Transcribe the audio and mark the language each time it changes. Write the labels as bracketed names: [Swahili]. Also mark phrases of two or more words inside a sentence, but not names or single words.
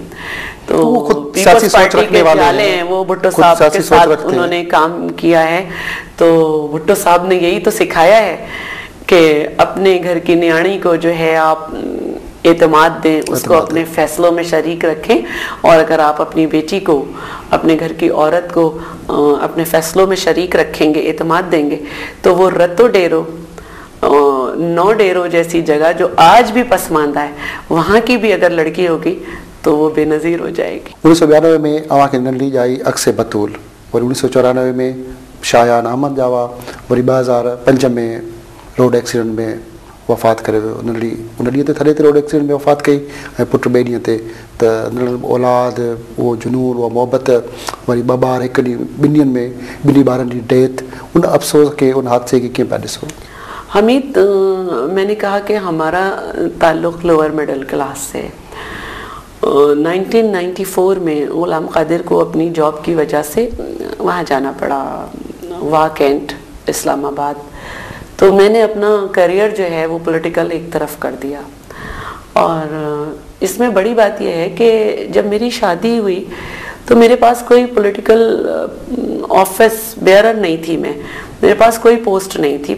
[Urdu] تو پیپلز پارٹی کے خیال ہیں، وہ بھٹو صاحب کے ساتھ انہوں نے کام کیا ہے، تو بھٹو صاحب نے یہی تو سکھایا ہے کہ اپنے گھر کی نیاݨی کو جو ہے آپ اعتماد دیں، اس کو اپنے فیصلوں میں شریک رکھیں، اور اگر آپ اپنی بیٹی کو، اپنے گھر کی عورت کو اپنے فیصلوں میں شریک رکھیں گے، اعتماد دیں گے، تو وہ رتو ڈیرو، 9 ڈیرو جیسی جگہ جو آج بھی پسماندہ ہے، وہاں کی بھی اگر لڑکی ہوگی تو وہ بینظیر ہو جائے گی. [Sindhi] 1992 में अवां खे नंढी ॼाई अक्से बतूल, और 1994 में शायान अहमद जावा, वरी 2005 में [English] road accident [Sindhi] में वफ़ात करे वियो। उन ॾींहं ते थॾे ते [English] road accident [Sindhi] में वफ़ात कई, ऐं पुटु ॿिए ॾींहं ते, त औलाद, उहो जुनून, उहा मोहबत, वरी 2 ॿार हिकु ॾींहुं, 2 ॾींहंनि में 2 ॿारनि जी डेथ, उन अफ़सोस के, उन हादसे खे कीअं पिया ॾिसो? हमीद, [Urdu] میں نے کہا کہ ہمارا تعلق [English] lower middle class [Urdu] سے. 1994 میں غلام قادر کو اپنی جاب کی وجہ سے وہاں جانا پڑا، واہ کینٹ، اسلام آباد. تو میں نے اپنا کیریئر جو ہے وہ پولیٹیکل ایک طرف کر دیا، اور اس میں بڑی بات یہ ہے کہ جب میری شادی ہوئی تو میرے پاس کوئی [English] political office bearer [Urdu] نہیں تھی، میرے پاس کوئی پوسٹ نہیں تھی.